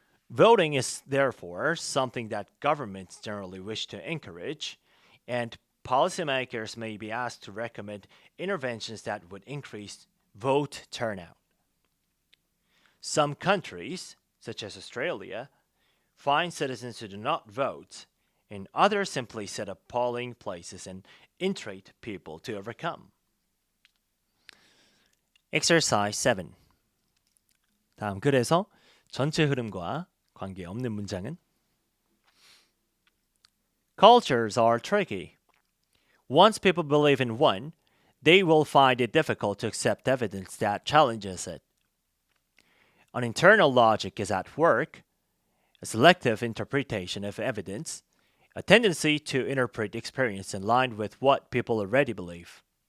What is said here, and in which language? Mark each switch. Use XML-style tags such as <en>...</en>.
<en>Voting is therefore something that governments generally wish to encourage, and policymakers may be asked to recommend interventions that would increase vote turnout. Some countries, such as Australia, fine citizens who do not vote, and others simply set up polling places and entreat people to overcome. Exercise 7.</en> <ko>다음 글에서 전체 흐름과 관계없는 문장은</ko> <en>Cultures are tricky. Once people believe in one, they will find it difficult to accept evidence that challenges it. An internal logic is at work, a selective interpretation of evidence, a tendency to interpret experience in line with what people already believe.</en>